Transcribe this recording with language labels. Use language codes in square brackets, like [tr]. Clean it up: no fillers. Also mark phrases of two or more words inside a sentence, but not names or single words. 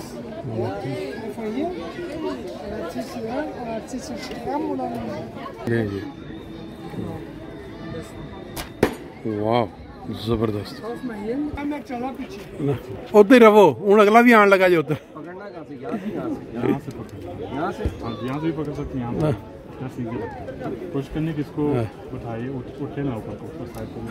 [de] Ja? Einfach hier, oder ziehst du an, oder ziehst du stramm oder [hi] ये वाह जबरदस्त। उधर ही रहो हूँ अगला भी आने लगा जो उधर यहाँ से भी पकड़ सकते हैं। यहाँ पुश करने किसको उठाइए उठे ना ऊपर को साइड को।